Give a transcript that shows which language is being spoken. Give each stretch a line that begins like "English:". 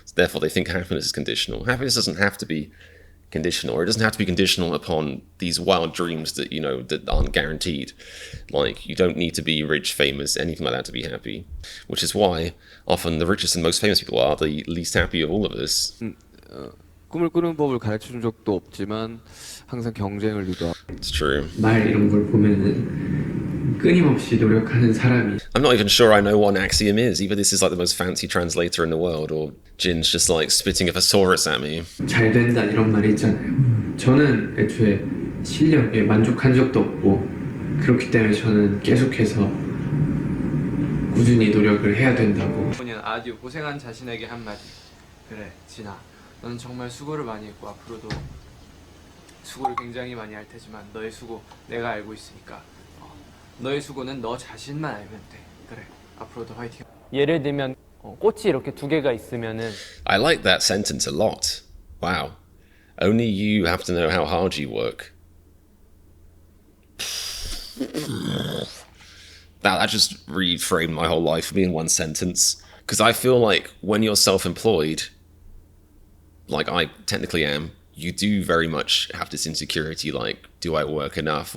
English: So therefore, they think happiness is conditional. Happiness doesn't have to be conditional, or it doesn't have to be conditional upon these wild dreams that, you know, that aren't guaranteed. Like, you don't need to be rich, famous, anything like that to be happy. Which is why often the richest and most famous people are the least happy of all of us.
Korean: 꿈을 꾸는 법을 가르쳐 준 적도 없지만 항상 경쟁을 유도하고.
English: It's true.
Korean: 말 이런 걸 보면은 끊임없이 노력하는 사람이.
English: I'm not even sure I know what an axiom is. Either this is like the most fancy translator in the world, or Jin's just like spitting a thesaurus at me.
Korean: 잘 된다 이런 말이 있잖아요. 저는 애초에 실력에 만족한 적도 없고 그렇기 때문에 저는 계속해서 꾸준히 노력을 해야 된다고. 본인 아디오 고생한 자신에게 한마디. 그래, 진아. 너는 정말 수고를 많이 했고 앞으로도 수고를 굉장히 많이 할 테지만 너의 수고 내가 알고 있으니까 너의 수고는 너 자신만 알면 돼. 그래, 앞으로도 화이팅. 예를 들면 꽃이 이렇게 두 개가 있으면은
English: I like that sentence a lot. Wow. Only you have to know how hard you work. That just reframed my whole life for me in one sentence. Because I feel like when you're self-employed, like I technically am, you do very much have this insecurity, like, do I work enough?